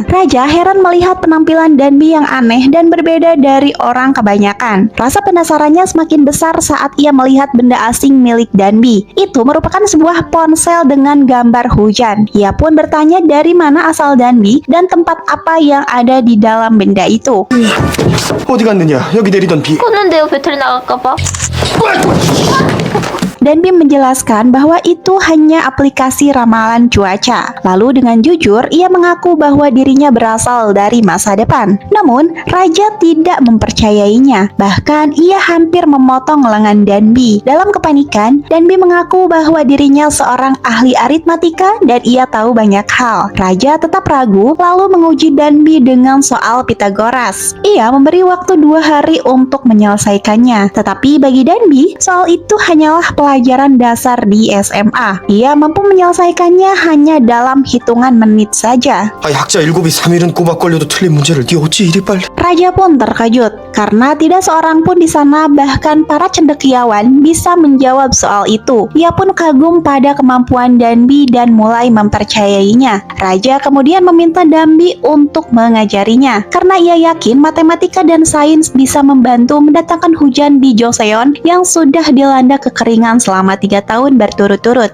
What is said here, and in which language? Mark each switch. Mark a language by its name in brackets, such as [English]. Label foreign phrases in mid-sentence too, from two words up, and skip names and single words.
[Indonesian] Raja heran melihat penampilan Danby yang aneh dan berbeda dari orang kebanyakan. Rasa penasarannya semakin besar saat ia melihat benda asing milik Danby. Itu merupakan sebuah ponsel dengan gambar hujan. Ia pun bertanya dari mana asal Danby dan tempat apa yang ada di dalam benda itu. [Korean] 어디 갔느냐? 여기 내리던 비. 껐는데요, 배터리 나갈까봐. [Indonesian] Danby menjelaskan bahwa itu hanya aplikasi ramalan cuaca. Lalu dengan jujur, ia mengaku bahwa dirinya berasal dari masa depan. Namun, Raja tidak mempercayainya. Bahkan, ia hampir memotong lengan Danby. Dalam kepanikan, Danby mengaku bahwa dirinya seorang ahli aritmatika dan ia tahu banyak hal. Raja tetap ragu, lalu menguji Danby dengan soal Pythagoras. Ia memberi waktu 2 hari untuk menyelesaikannya. Tetapi bagi Danby, soal itu hanyalah pelajaran dasar di SMA. Ia mampu menyelesaikannya hanya dalam hitungan menit saja. [Korean] 아, 학자 7이 3일은 꼬박 걸려도 틀린 문제를 네 어찌 이리 빨리. [Indonesian] Raja pun terkejut karena tidak seorang pun di sana, bahkan para cendekiawan, bisa menjawab soal itu. Ia pun kagum pada kemampuan Danby dan mulai mempercayainya. Raja kemudian meminta Danby untuk mengajarinya karena ia yakin matematika dan sains bisa membantu mendatangkan hujan di Joseon yang sudah dilanda kekeringan selama 3 tahun berturut-turut.